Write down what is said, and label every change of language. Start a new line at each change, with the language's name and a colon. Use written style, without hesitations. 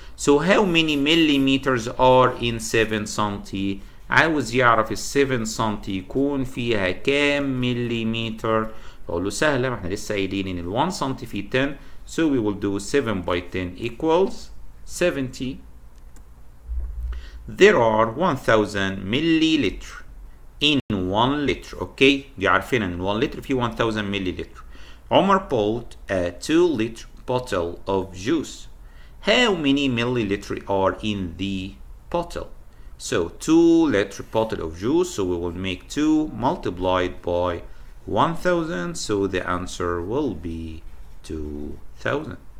English: So how many millimeters are in 7 سم؟
Arabic: عاوز يعرف ال 7 سم يكون فيها كام مليمتر. بقول له سهله، ما احنا لسه قايلين ان ال 1 سم فيه 10،
English: so we will do 7 by 10 equals 70. There are 1000 milliliter in 1 liter.
Arabic: اوكي دي عارفين ان 1 لتر فيه 1000 milliliter.
English: عمر bought a 2 liter bottle of juice. How many milliliter are in the bottle? So 2 liter bottle of juice, so we will make 2 multiplied by 1000, so the answer will be 2000.